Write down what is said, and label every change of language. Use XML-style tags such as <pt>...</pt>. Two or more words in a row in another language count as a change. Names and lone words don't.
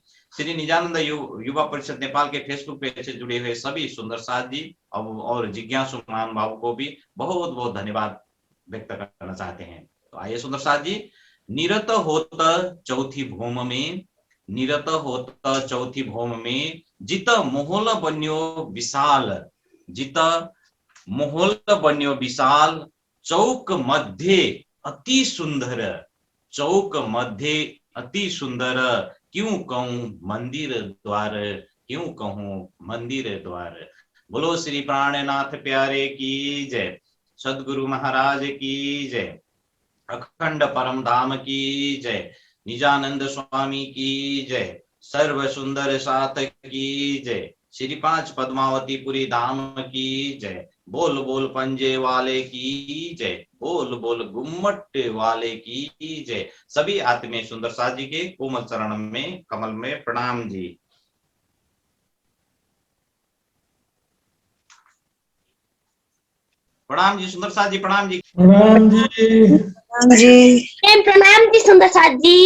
<hi>श्री निजानंद युवा परिषद नेपाल के फेसबुक पेज से जुड़े हुए सभी सुंदर साथ जी और जिज्ञासु महानुभाव को भी बहुत बहुत धन्यवाद व्यक्त करना चाहते हैं। तो आइए सुंदर साथ जी, निरत होत चौथी भूम में, निरत होत चौथी भूम में, जित मोहल बन्यो विशाल, जित मोहल बन्यो विशाल, चौक मध्य अति सुंदर, चौक मध्य अति सुंदर, क्यों कहूं मंदिर द्वार, क्यों कहूं मंदिर द्वार। बोलो श्री प्राणनाथ प्यारे की जय, सद्गुरु महाराज की जय, अखंड परम धाम की जय, निजानंद स्वामी की जय, सर्व सुंदर साथ की जय, श्री 5 पद्मावतीपुरी धाम की जय, बोल बोल पंजे वाले की जय, बोल बोल गुम्मट वाले की जय। सभी आत्मीय सुंदर साथ जी के कोमल चरण में कमल में प्रणाम जी। प्रणाम जी सुंदर साथ जी, प्रणाम जी, प्रणाम जी, प्रणाम जी, प्रणाम जी सुंदर साथ जी,</hi>